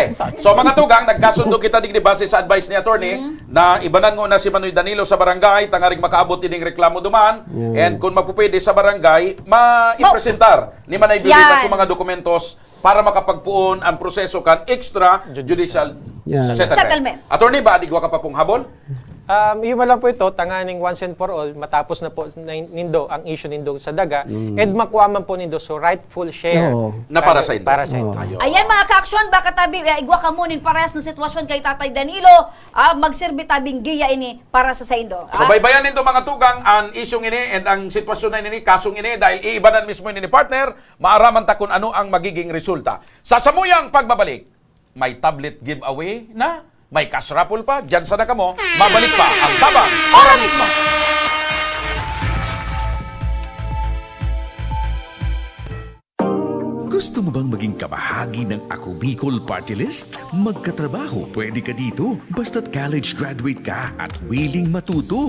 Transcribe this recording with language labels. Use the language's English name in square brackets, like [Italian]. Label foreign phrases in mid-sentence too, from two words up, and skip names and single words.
[Bikol] So mga tugang, nagkasundo kita digdi base sa advice ni attorney na ibanan mo na si Manoy Danilo sa barangay, tangaring makaabot ining reklamo duman, and kung mapupwede sa barangay, maipresentar ni Manay Violeta Yan. sa mga dokumentos para makapagpuon ang proseso kan [English] extrajudicial settlement. [Bikol] Attorney, ba adigwa ka pa pong habol? [Filipino] Yung lang po ito, [English] tanganing once and for all, [Bikol] matapos na po nindo ang issue nindo sa daga, and makuha man po nindo so [English] rightful share. [Filipino] Na para sa inyo. Para sa inyo. [Bikol] Ayan mga ka-aksyon, baka tabi, igwa ka munin parehas ng sitwasyon kay Tatay Danilo, magserbi tabing giya ini para sa Saindo. So baybayan nito mga tugang ang isyong ini and ang sitwasyon na ini, kasong ini dahil iibanan mismo ini ni partner, maaraman ta kung ano ang magiging resulta. Sa samuyang pagbabalik, may [English] tablet giveaway [Bikol] na, may [English] cash raffle [Bikol] pa, dyan sana ka mo, mabalik pa ang tabang ora mismo. [Filipino] Gusto mo bang maging kabahagi ng Ako Bicol Party List? Magkatrabaho, pwede ka dito. Basta't [English] college graduate [Filipino] ka at willing matuto.